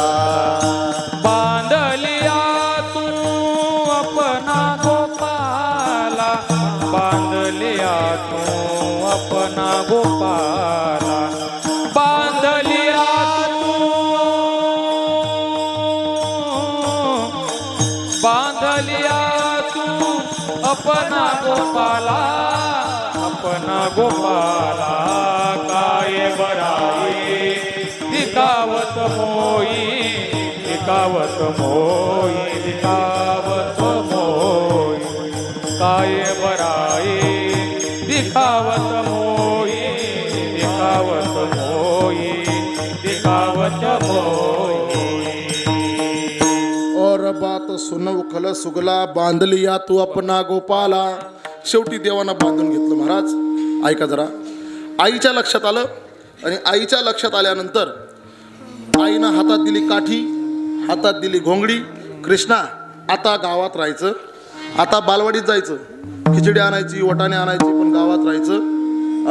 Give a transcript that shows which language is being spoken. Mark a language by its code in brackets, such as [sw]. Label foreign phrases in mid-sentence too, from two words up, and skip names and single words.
[hi] बांधलिया तू अपना गोपाला, बांधलिया तू अपना गोपाला. बांधलिया तू, बांधलिया तू अपना गोपाला, अपना गोपाला. काय बराई दिखावत मोई, दिखावत मोई, दिखावत मोई. काय बराई दिखावत मोई, दिखावत मोई, दिखावत मोई. और बात सुन उखल सुगला, बांध लिया तू अपना गोपाला. [mr] शेवटी देवानं बांधून घेतलं महाराज. ऐका जरा, आईच्या लक्षात आलं आणि आईच्या लक्षात आल्यानंतर आईनं हातात दिली काठी, हातात दिली घोंगडी. कृष्णा, आता गावात राहायचं, आता बालवाडीत जायचं, खिचडी आणायची, वटाणे आणायची, पण गावात राहायचं.